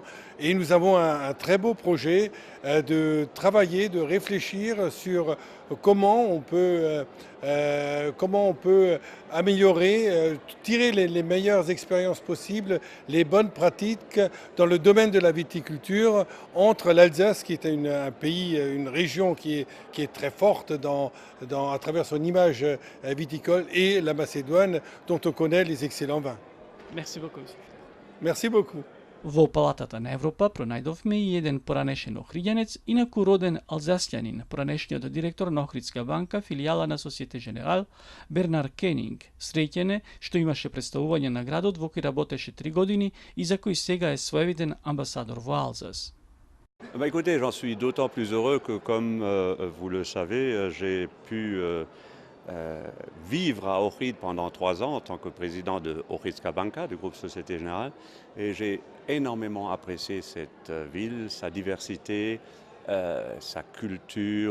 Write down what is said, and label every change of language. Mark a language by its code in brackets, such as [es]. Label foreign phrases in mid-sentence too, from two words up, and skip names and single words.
[fr] Et nous avons un très beau projet de travailler, de réfléchir sur comment on peut améliorer, tirer les meilleures expériences possibles, les bonnes pratiques dans le domaine de la viticulture entre l'Alsace, qui est un pays, une région qui est très forte à travers son image viticole, et la Macédoine, dont on connaît les excellents vins. merci beaucoup. Merci beaucoup. [mk] Во Палатата на Европа пронајдовме и еден поранешен охриѓанец, инаку роден алзасјанин, поранешниот директор на Охридска банка, филијала на Societe Generale, Бернар Кенинг. Среќен е што имаше представување на градот во кој работеше 3 години и за кој сега е своевиден амбасадор во Алзас. [fr] Écoutez, j'en suis d'autant plus heureux que, comme vous le savez, j'ai pu vivre à Ohrid pendant 3 ans en tant que président de Ohridska Banka, du groupe Société Générale, et j'ai énormément apprécié cette ville, sa diversité, sa culture.